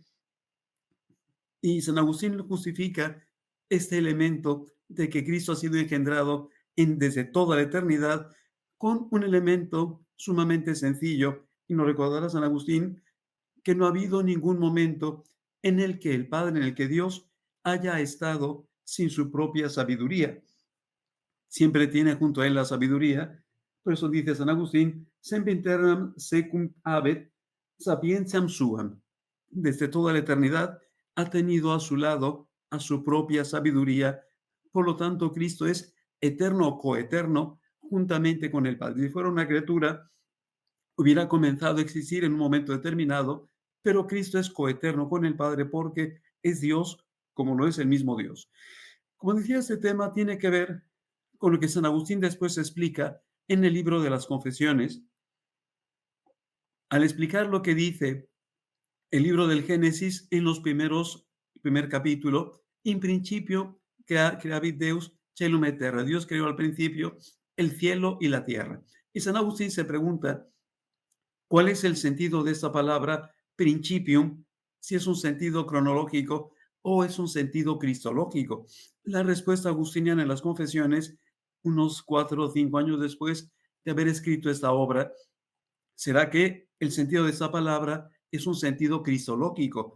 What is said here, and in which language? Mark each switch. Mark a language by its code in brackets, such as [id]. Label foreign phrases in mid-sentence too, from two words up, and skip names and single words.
[es] Y San Agustín justifica este elemento de que Cristo ha sido engendrado desde toda la eternidad con un elemento sumamente sencillo. Y nos recordará San Agustín que no ha habido ningún momento en el que el Padre, en el que Dios haya estado sin su propia sabiduría. Siempre tiene junto a él la sabiduría. Por eso dice San Agustín, [la] sempiternam secum habet sapientiam suam. [es] Desde toda la eternidad ha tenido a su lado a su propia sabiduría. Por lo tanto, Cristo es eterno o coeterno juntamente con el Padre. Si fuera una criatura, hubiera comenzado a existir en un momento determinado, pero Cristo es coeterno con el Padre porque es Dios como lo es el mismo Dios. Como decía, este tema tiene que ver con lo que San Agustín después explica en el libro de las Confesiones, al explicar lo que dice el libro del Génesis en primer capítulo, [la] in principio creavit Deus caelum et terra. [es] Dios creó al principio el cielo y la tierra. Y San Agustín se pregunta, ¿cuál es el sentido de esta palabra principium? Si es un sentido cronológico o es un sentido cristológico. La respuesta agustiniana en las Confesiones, unos 4 o 5 años después de haber escrito esta obra, será que el sentido de esta palabra es un sentido cristológico.